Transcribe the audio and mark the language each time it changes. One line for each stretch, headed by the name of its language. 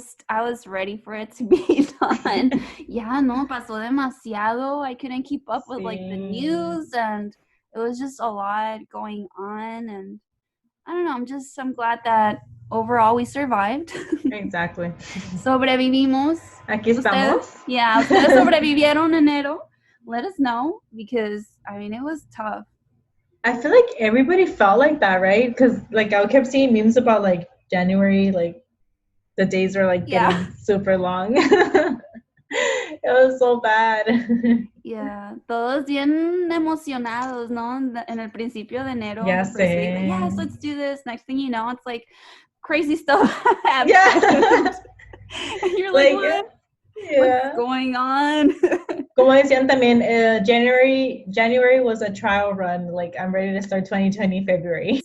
English: I was ready for it to be done.
Spanish: Ya no, pasó demasiado.
English: I couldn't keep up with the news, and it was just a lot going on, and I don't know, I'm glad that overall we survived. Exactly.
Spanish: Sobrevivimos. Aquí estamos. Ustedes sobrevivieron enero.
English: Let us know, because it was tough. I feel like everybody felt like that, right? Because I kept seeing memes about January, the days are getting super long. It was so bad. Yeah,
Spanish: todos bien emocionados, ¿no? En el principio de enero.
English: Yeah, same. Yes, let's do this. Next thing you know, it's crazy stuff happens. Yeah. And you're what? Yeah. What's going on?
Spanish: Como decían también,
English: January was a trial run. I'm ready to start 2020 February.